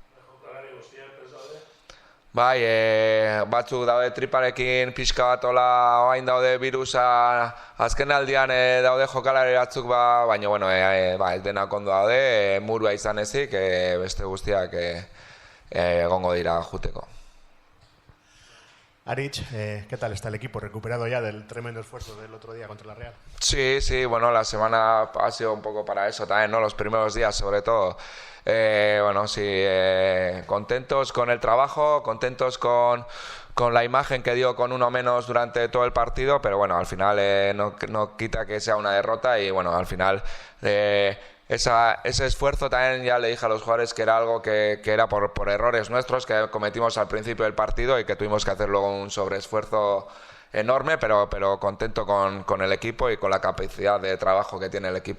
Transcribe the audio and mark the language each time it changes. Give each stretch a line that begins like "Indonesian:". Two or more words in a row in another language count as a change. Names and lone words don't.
Basque: Bai, batzuk daude triparekin pixka bat oain daude virusa, azken aldian daude jokalari batzuk, baina bueno, ez denak ondo daude, murua izan ezik, beste guztiak egongo dira juteko.
Spanish: Aritz, ¿qué tal está el equipo? ¿Recuperado ya del tremendo esfuerzo del otro día contra la Real? Sí, bueno, la semana ha sido un poco para eso también, ¿no? Los primeros días sobre todo. Bueno, sí, contentos con el trabajo, contentos con la imagen que dio con uno menos durante todo el partido, pero bueno, al final no quita que sea una derrota y bueno, al final ese esfuerzo también ya le dije a los jugadores que era algo que era por errores nuestros que cometimos al principio del partido y que tuvimos que hacer luego un sobreesfuerzo enorme, pero contento con el equipo y con la capacidad de trabajo que tiene el equipo.